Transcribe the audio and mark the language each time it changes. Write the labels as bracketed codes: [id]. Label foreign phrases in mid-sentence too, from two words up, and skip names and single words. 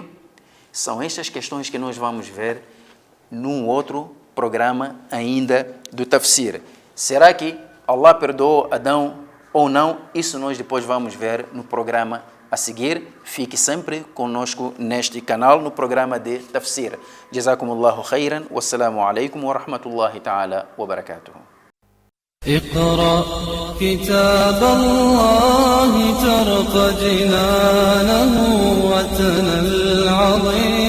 [pt] São estas questões que nós vamos ver num outro programa ainda do Tafsir. Será que Allah perdoou Adão ou não? Isso nós depois vamos ver no programa a seguir. Fique sempre conosco neste canal, no programa de Tafsir. [ar] جزاكم الله خيرا والسلام عليكم ورحمة الله تعالى وبركاته. اقرأ كتاب الله ترق جنانه وتنى العظيم